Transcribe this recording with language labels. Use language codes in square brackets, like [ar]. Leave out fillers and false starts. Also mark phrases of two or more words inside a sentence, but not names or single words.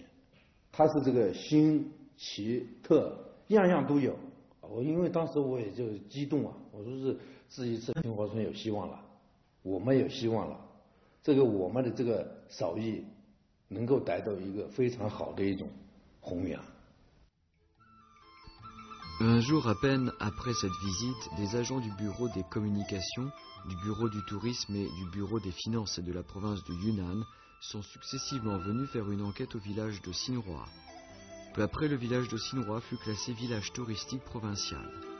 [zh] 他是这个新奇特样样都有。因为当时我也就激动我说是这一次新华村有希望了，我们有希望了，我们的这个手艺能够达到一个非常好的一种弘扬。 [fr] Un jour à peine après cette visite, des agents du bureau des communications, du bureau du tourisme et du bureau des finances de la province de Yunnan sont successivement venus faire une enquête au village de Sinroa. Peu après, le village de Sinroa fut classé village touristique provincial.